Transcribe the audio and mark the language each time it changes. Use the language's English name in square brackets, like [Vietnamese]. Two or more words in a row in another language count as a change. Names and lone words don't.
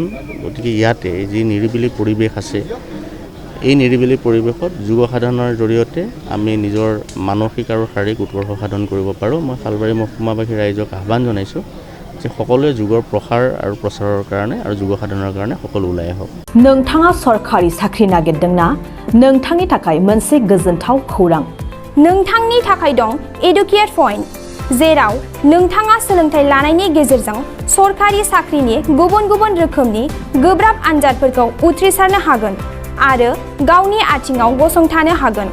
[Assamese] গতিকে ইয়াতে যি নিৰিবিলি পৰিৱেশ আছে এই নিৰিবিলি পৰিৱেশত যোগ সাধনাৰ জৰিয়তে আমি নিজৰ মানসিক আৰু শাৰীৰিক উৎকৰ্ষ সাধন কৰিব পাৰোঁ। মই হালবাৰী মহকুমাবাসী ৰাইজক আহ্বান জনাইছোঁ যে সকলোৱে যোগৰ প্ৰসাৰ আৰু প্ৰচাৰৰ কাৰণে আৰু যোগ সাধনাৰ কাৰণে সকলো ওলাই আহক। [Bodo] नोंथाङा सरकारि साख्रि नागिरदोंना? नोंथांनि थाखाय मोनसे गोजोनथाव खौरां। नोंथांनि थाखाय दं एडुकेट पइन्ट, जेराव नोंथाङा सोलोंथाइ लानायनि गेजेरजों सरकारि साख्रिनि गुबुन गुबुन रोखोमनि गोब्राब आनजादफोरखौ उथ्रिसारनो हागोन आरो गावनि आथिङाव गसंथानो हागोन।